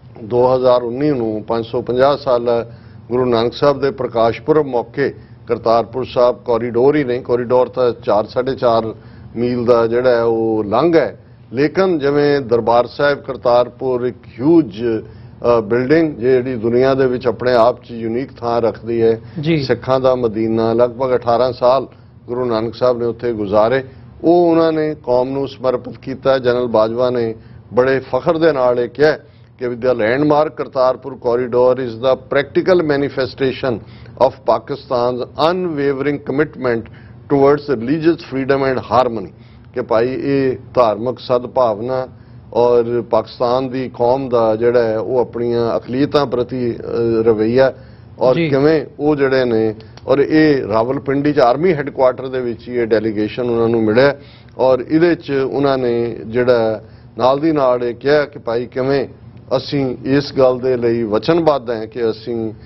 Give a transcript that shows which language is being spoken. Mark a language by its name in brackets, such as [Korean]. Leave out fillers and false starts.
[Punjabi] 2019 ਨੂੰ 550 ਸਾਲਾ ਗੁਰੂ ਨਾਨਕ ਸਾਹਿਬ ਦੇ ਪ੍ਰਕਾਸ਼ ਪੁਰਬ ਮੌਕੇ ਕਰਤਾਰਪੁਰ ਸਾਹਿਬ ਕੋਰੀਡੋਰ ਹੀ ਨਹੀਂ, ਕੋਰੀਡੋਰ ਤਾਂ 4-4.5 ਮੀਲ ਦਾ ਜਿਹੜਾ ਹੈ ਉਹ ਲੰਘ ਹੈ, ਲੇਕਿਨ ਜਿਵੇਂ ਦਰਬਾਰ ਸਾਹਿਬ ਕਰਤਾਰਪੁਰ ਇੱਕ ਹਿਊਜ ਬਿਲਡਿੰਗ ਜਿਹੜੀ ਦੁਨੀਆ ਦੇ ਵਿੱਚ ਆਪਣੇ ਆਪ 'ਚ ਯੂਨੀਕ ਥਾਂ ਰੱਖਦੀ ਹੈ, ਸਿੱਖਾਂ ਦਾ ਮਦੀਨਾ, ਲਗਭਗ 18 ਸਾਲ ਗੁਰੂ ਨਾਨਕ ਸਾਹਿਬ ਨੇ ਉੱਥੇ ਗੁਜ਼ਾਰੇ, ਉਹ ਉਹਨਾਂ ਨੇ ਕੌਮ ਨੂੰ ਸਮਰਪਿਤ ਕੀਤਾ। ਜਨਰਲ ਬਾਜਵਾ ਨੇ ਬੜੇ ਫਖਰ ਦੇ ਨਾਲ ਇਹ ਕਿਹਾ ਕਿ [English] the landmark Kartarpur corridor is the practical manifestation of Pakistan's unwavering commitment towards religious freedom and harmony। [Punjabi] ਕਿ ਭਾਈ ਇਹ ਧਾਰਮਿਕ ਸਦਭਾਵਨਾ ਔਰ ਪਾਕਿਸਤਾਨ ਦੀ ਕੌਮ ਦਾ ਜਿਹੜਾ ਹੈ ਉਹ ਆਪਣੀਆਂ ਅਕਲੀਅਤਾਂ ਪ੍ਰਤੀ ਰਵੱਈਆ ਔਰ ਕਿਵੇਂ ਉਹ ਜਿਹੜੇ ਨੇ, ਔਰ ਇਹ ਰਾਵਲਪਿੰਡੀ 'ਚ ਆਰਮੀ ਹੈੱਡਕੁਆਰਟਰ ਦੇ ਵਿੱਚ ਇਹ ਡੈਲੀਗੇਸ਼ਨ ਉਹਨਾਂ ਨੂੰ ਮਿਲਿਆ, ਔਰ ਇਹਦੇ 'ਚ ਉਹਨਾਂ ਨੇ ਜਿਹੜਾ ਨਾਲ ਦੀ ਨਾਲ ਇਹ ਕਿਹਾ ਕਿ ਭਾਈ ਕਿਵੇਂ ਅਸੀਂ ਇਸ ਗੱਲ ਦੇ ਲਈ ਵਚਨਬੱਧ ਹਾਂ ਕਿ ਅਸੀਂ